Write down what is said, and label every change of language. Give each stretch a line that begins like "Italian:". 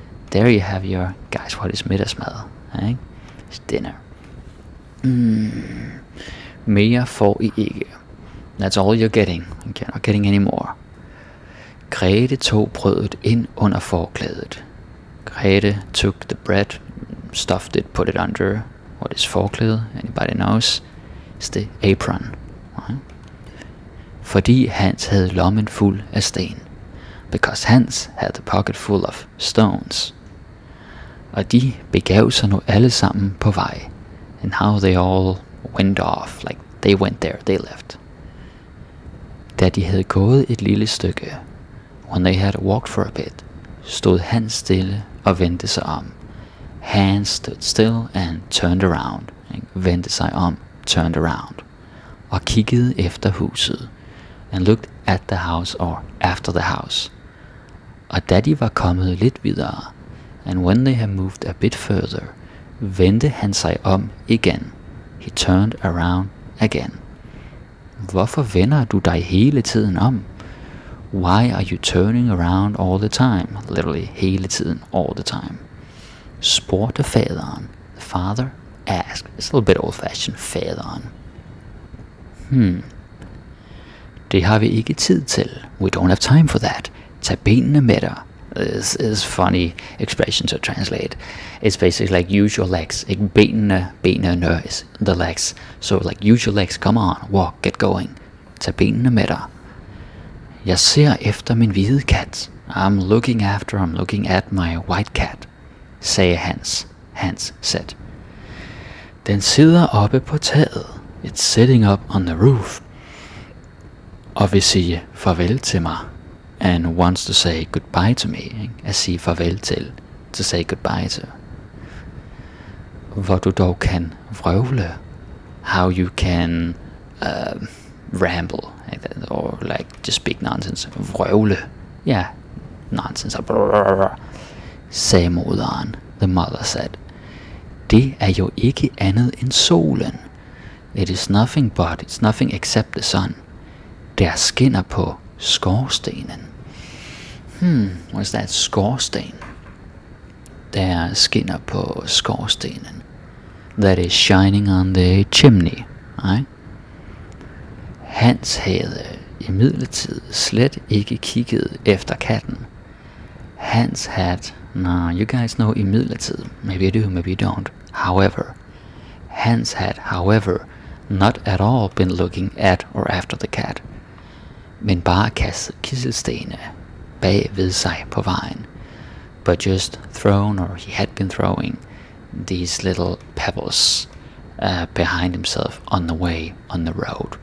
English: There you have your, guys, what is middagsmad? Right? It's dinner.
Danish: Mere får I ikke.
English: That's all you're getting. You're not getting any more.
Danish: Grete tog brødet ind under forklædet.
English: Grete took the bread, stuffed it, put it under what is forklæde? Anybody knows? It's the apron. Right?
Danish: Fordi Hans havde lommen fuld af sten.
English: Because Hans had the pocket full of stones.
Danish: Og de begav sig nu alle sammen på vej.
English: And how they all went off, like they went there, they left.
Danish: Da de havde gået et lille stykke,
English: when they had walked for a bit,
Danish: stod Hans stille og vendte sig om.
English: Hans stood still and turned around. Vendte sig om, turned around.
Danish: Og kiggede efter huset.
English: And looked at the house or after the house.
Danish: Og da de var kommet lidt videre,
English: and when they had moved a bit further,
Danish: vendte han sig om igen.
English: He turned around again.
Danish: Hvorfor vender du dig hele tiden om?
English: Why are you turning around all the time? Literally, hele tiden, all the time.
Danish: Spurgte faderen.
English: The father asked. It's a little bit old-fashioned, faderen. Det har vi ikke tid til. We don't have time for that.
Danish: Tag benene med dig.
English: This is funny expression to translate. It's basically like use your legs. Ikke benene is the legs. So like use your legs, come on, walk, get going.
Danish: Tag benene med dig. Jeg ser efter min hvide kat.
English: I'm looking at my white cat, sagde Hans. Hans said.
Danish: Den sidder oppe på taget.
English: It's sitting up on the roof.
Danish: Og vil sige farvel til mig.
English: And wants to say goodbye to me.
Danish: At sige farvel til.
English: To say goodbye to.
Danish: Hvor du dog kan vrøvle.
English: How you can ramble. Or like just speak nonsense. Vrøvle. Yeah, nonsense.
Danish: Sagde moderen.
English: The mother said.
Danish: Det er jo ikke andet end solen.
English: It is nothing but, it's nothing except the sun.
Danish: Der skinner på skorstenen. What's that? Skorsten. Der skinner på skorstenen.
English: That is shining on the chimney. Right?
Danish: Hans havde imidlertid slet ikke kigget efter katten.
English: Hans had, no, you guys know imidlertid. Maybe you do, maybe you don't. However, Hans had, however, not at all been looking at or after the cat.
Danish: Men bare kastet kisselstene bag ved sig på vejen.
English: But just thrown, or he had been throwing, these little pebbles behind himself on the way, on the road.